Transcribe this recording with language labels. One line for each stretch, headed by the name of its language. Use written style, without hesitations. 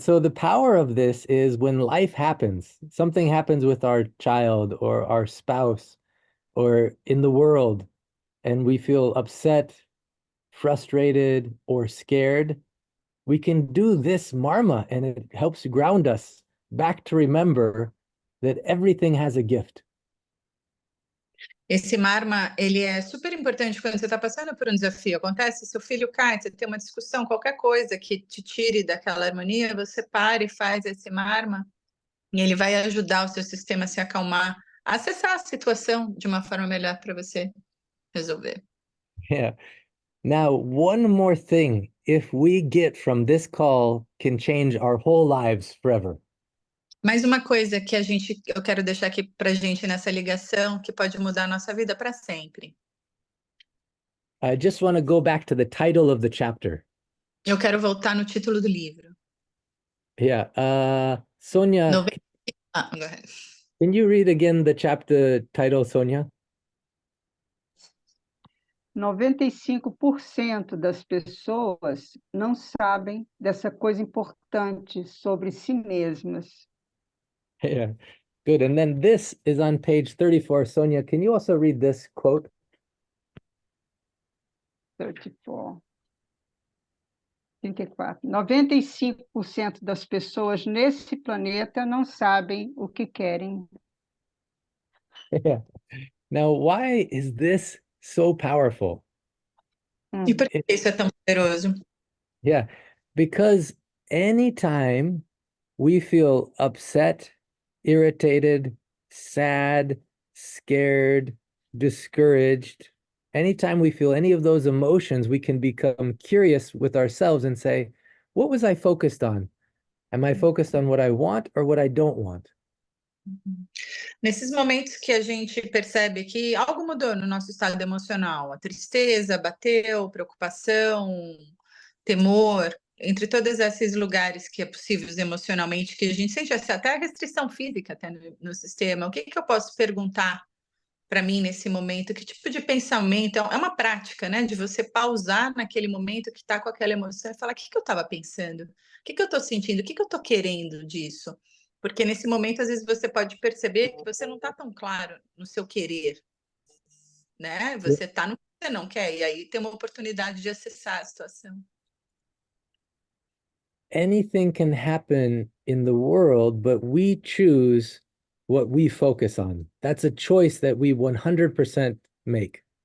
English: So the power of this is when life happens, something happens with our child or our spouse or in the world, and we feel upset, frustrated, or scared, we can do this marma and it helps ground us back to remember that everything has a gift.
Portuguese: Esse marma, ele é super importante quando você está passando por um desafio. Acontece, seu filho cai, você tem uma discussão, qualquer coisa que te tire daquela harmonia, você para e faz esse marma, e ele vai ajudar o seu sistema a se acalmar, a acessar a situação de uma forma melhor para você resolver.
English: Yeah. Now, one more thing, if we get from this call, can change our whole lives forever.
Portuguese: Mais uma coisa que eu quero deixar aqui para gente nessa ligação, que pode mudar a nossa vida para sempre.
English: I just want to go back to the title of the chapter.
Portuguese: Eu quero voltar no título do livro.
English: Yeah. Sonia, go ahead. Can you read again the chapter title, Sonia?
Portuguese: 95% das pessoas não sabem dessa coisa importante sobre si mesmas.
English: Yeah, good. And then this is on page 34. Sonia, can you also read this quote? 34. 34.
Portuguese: 95% das pessoas nesse planeta não sabem o que querem.
English: Yeah. Now, why is this so powerful?
Portuguese: E por que
English: It-
Portuguese: isso é tão poderoso?
English: yeah, because anytime we feel upset, irritated, sad, scared, discouraged, anytime we feel any of those emotions, we can become curious with ourselves and say, what was I focused on? Am I focused on what I want or what I don't want?
Portuguese: Nesses momentos que a gente percebe que algo mudou no nosso estado emocional, a tristeza bateu, preocupação, temor, entre todos esses lugares que é possível emocionalmente, que a gente sente até a restrição física até no sistema, o que que eu posso perguntar para mim nesse momento? Que tipo de pensamento? É uma prática, né? De você pausar naquele momento que está com aquela emoção e falar: o que que eu estava pensando? O que que eu estou sentindo? O que que eu estou querendo disso? Porque nesse momento, às vezes, você pode perceber que você não está tão claro no seu querer, né? Você está no que você não quer, e aí tem uma oportunidade de acessar a situação.
English: Anything can happen in the world, but we choose what we focus on. That's a choice that we 100% make.